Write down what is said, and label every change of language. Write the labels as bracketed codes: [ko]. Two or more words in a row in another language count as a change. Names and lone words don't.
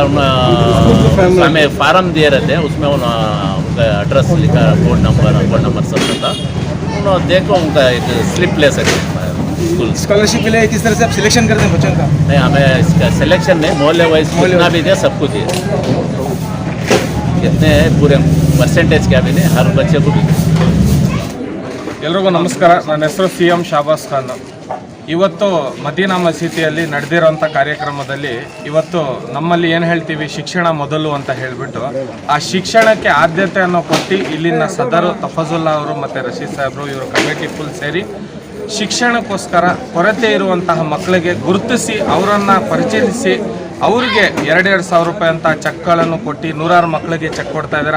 [hi] हमें फार्म दिए रहते हैं, उसमें उनका एड्रेस लिखा, फोन नंबर सब रहता, उन्होंने देखो उनका एक स्लिप ले सकते हैं। स्कूल स्कॉलरशिप के लिए किस तरह से आप सिलेक्शन करते हैं बच्चों का? नहीं, हमें इसका सिलेक्शन नहीं, मोहल्ले वाइज कितना भी दिया सबको दिए, कितने हैं पूरे परसेंटेज क्या भी नहीं, हर बच्चे को भी। [kn] ಎಲ್ರಿಗೂ ನಮಸ್ಕಾರ. ನನ್ನ ಹೆಸರು CM ಶಾಬಾಸ್ ಖಾನ್. ಇವತ್ತು ಮದೀನಾ ಮಸೀದಿಯಲ್ಲಿ ನಡೆದಿರೋಂಥ ಕಾರ್ಯಕ್ರಮದಲ್ಲಿ ಇವತ್ತು ನಮ್ಮಲ್ಲಿ ಏನು ಹೇಳ್ತೀವಿ, ಶಿಕ್ಷಣ ಮೊದಲು ಅಂತ ಹೇಳಿಬಿಟ್ಟು ಆ ಶಿಕ್ಷಣಕ್ಕೆ ಆದ್ಯತೆಯನ್ನು ಕೊಟ್ಟು ಇಲ್ಲಿನ ಸದರು ತಫಜುಲ್ಲಾ ಅವರು ಮತ್ತು ರಶೀದ್ ಸಾಹೇಬರು ಇವರು [en] committee full [kn] ಸೇರಿ ಶಿಕ್ಷಣಕ್ಕೋಸ್ಕರ ಕೊರತೆ ಇರುವಂತಹ ಮಕ್ಕಳಿಗೆ ಗುರುತಿಸಿ ಅವರನ್ನು ಪರಿಚಯಿಸಿ ಅವ್ರಿಗೆ 2,000 ಸಾವಿರ ರೂಪಾಯಿ ಅಂತ ಚೆಕ್ಗಳನ್ನು ಕೊಟ್ಟು 100 ಮಕ್ಕಳಿಗೆ ಚೆಕ್ ಕೊಡ್ತಾ ಇದ್ದಾರೆ.